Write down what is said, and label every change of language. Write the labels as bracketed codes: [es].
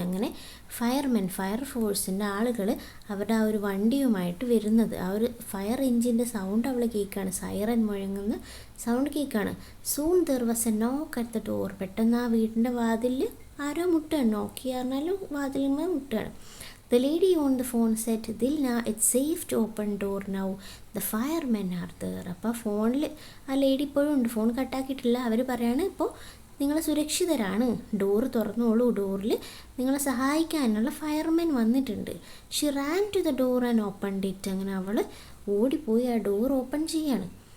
[ml] അങ്ങനെ ഫയർ ഫോഴ്സിൻ്റെ ആളുകൾ അവരുടെ ആ ഒരു വണ്ടിയുമായിട്ട് വരുന്നത്, ആ ഒരു ഫയർ എൻജിൻ്റെ സൗണ്ട് അവൾ കേൾക്കുകയാണ്, സൈറൻ മുഴങ്ങുന്ന സൗണ്ട് കേൾക്കുകയാണ്. [en] Soon there was a knock at the door. [ml] പെട്ടെന്ന് ആ വീടിൻ്റെ വാതിലിൽ ആരോ മുട്ടുകയാണ്, നോക്കി പറഞ്ഞാലും വാതിലിന്മേൽ മുട്ടുകയാണ്. [en] The lady on the phone said, Dilna, it's safe to open door now. The firemen are there. [ml] അപ്പോൾ ഫോണിൽ ആ ലേഡി ഇപ്പോഴും ഉണ്ട്, ഫോൺ കട്ടാക്കിയിട്ടില്ല. അവർ പറയാണ്, ഇപ്പോൾ നിങ്ങൾ സുരക്ഷിതരാണ്, ഡോറ് തുറന്നോളൂ, ഡോറിൽ നിങ്ങളെ സഹായിക്കാനുള്ള ഫയർമെൻ വന്നിട്ടുണ്ട്. [en] She ran to the door and opened it. [ml] അങ്ങനെ അവൾ ഓടിപ്പോയി ആ ഡോർ ഓപ്പൺ ചെയ്യാണ്.